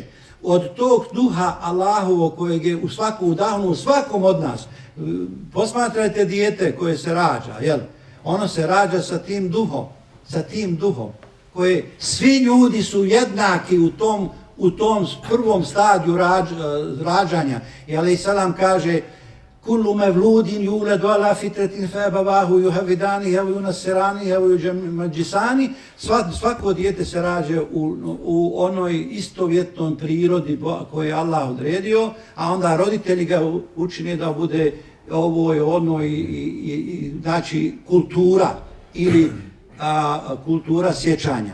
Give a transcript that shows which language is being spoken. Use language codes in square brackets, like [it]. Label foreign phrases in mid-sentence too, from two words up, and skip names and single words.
[bs] Od tog duha Allahovog kojeg je u svaku udahnuo, svakom od nas. Posmatrajte dijete koje se rađa, jel? Ono se rađa sa tim duhom, koje svi ljudi su jednaki u tom prvom stadiju rađanja. I [ar] عليه السلام [bs] kaže: [ar] كل مولود يولد على فطرة فأبواه يهودانه أو ينصرانه أو يمجسانه. [bs] Svako dijete se rađa u onoj istovjetnom prirodi koju je Allah odredio, a onda roditelji ga učine da bude ovoj onoj znači kultura ili kultura sjećanja.